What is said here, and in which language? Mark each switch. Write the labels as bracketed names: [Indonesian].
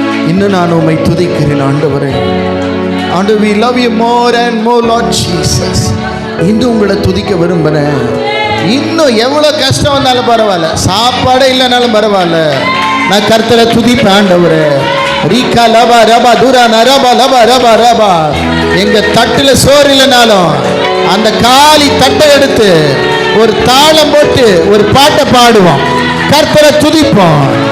[Tamil] இன்னும் நான் உம்மை துதிக்கிறேன் ஆண்டவரே. [English] ஆண்டவர், we love you more and more Lord Jesus. [Tamil] இன்னும் உங்களை துதிக்க விரும்புறேன். இன்னும் எவ்வளவு கஷ்டம் வந்தாலும் பரவாயில்ல, சாப்பாடே இல்லைனாலும் பரவாயில்ல, நான் கர்த்தரை துதிப்பேன் ஆண்டவரே. ரீகா லபா ரபா துரா நரபா லபா ரபா ரபா. எங்க தட்டுல சோறு இல்லைனாலும் அந்த காலி தட்டை எடுத்து ஒரு தாளம் போட்டு ஒரு பாட்டை பாடுவோம், கர்த்தரை துதிப்போம்.